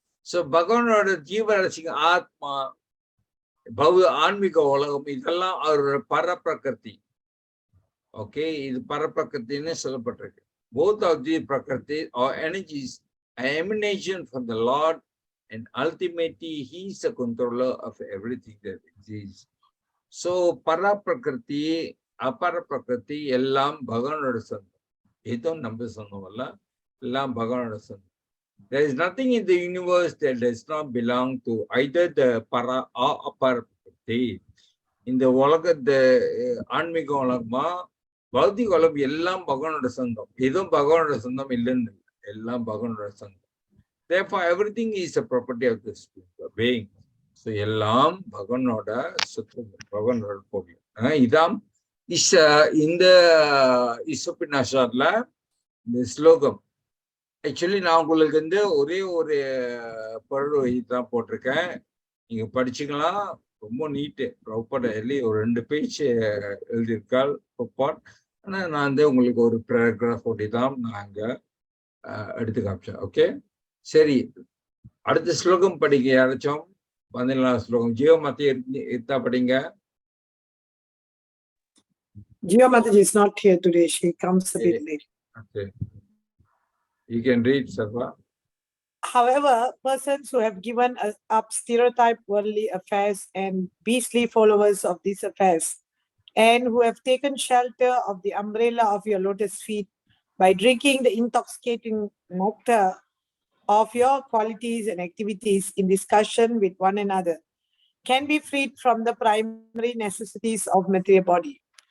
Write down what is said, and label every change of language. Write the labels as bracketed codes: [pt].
[ta] So பகவானோட ஜீவராசிங்க ஆத்மா, ஆன்மீக உலகம், இதெல்லாம் அவரோட பர பிரகிருதி. ஓகே, இது பர பிரகிருத்தின்னு சொல்லப்பட்டிருக்கு. [en] both of the Prakriti or energies are emanation from the Lord, and ultimately He is the controller of everything that exists. [ta] So, Para Prakriti, Apara Prakriti, Ellam Bhagavanoda சொந்தம். இதுவும் நம்ம சொன்னோம்ல, எல்லாம் பகவானோட சொந்தம். [en] There is nothing in the universe that does not belong to either the Para or Apara Prakriti. [ta] இந்த உலகத்தை ஆன்மீக உலகமா பௌத்திக உலகம் எல்லாம் பகவானோட சொந்தம். எதுவும் பகவானோட சொந்தம் இல்லைன்னு எல்லாம் பகவானோட சொந்தம். [en] Therefore, everything is a property of the being. [ta] So, எல்லாம் பகவானோட சொந்தம், பகவானோட பொருள். இதான் இந்த இசோபினாஷார்ல இந்த ஸ்லோகம். ஆக்சுவலி நான் உங்களுக்கு வந்து ஒரே ஒரு பொருள் தான் போட்டிருக்கேன். நீங்க படிச்சுக்கலாம். ரொம்ப நீட்டு. ப்ராப்பர் எழுதி ஒரு 2 பேஜ் எழுதியிருக்காள் ப்ராப்பர். ஆனால் நான் வந்து உங்களுக்கு ஒரு பேராகிராஃப் ஒட்டி தான் நான் அங்கே எடுத்து காமிச்சேன். ஓகே, சரி. அடுத்த ஸ்லோகம் படிக்க யாராச்சும் 14வது ஸ்லோகம் ஜீவமதி எடுத்தா படிங்க. [en] Jivamataji is not here today. She comes a bit late. Okay. You can read, Sarva. However, persons who have given up stereotyped worldly affairs and beastly followers of these affairs, and who have taken shelter of the umbrella of your lotus feet by drinking the intoxicating nectar of your qualities and activities in discussion with one another, can be freed from the primary necessities of material body.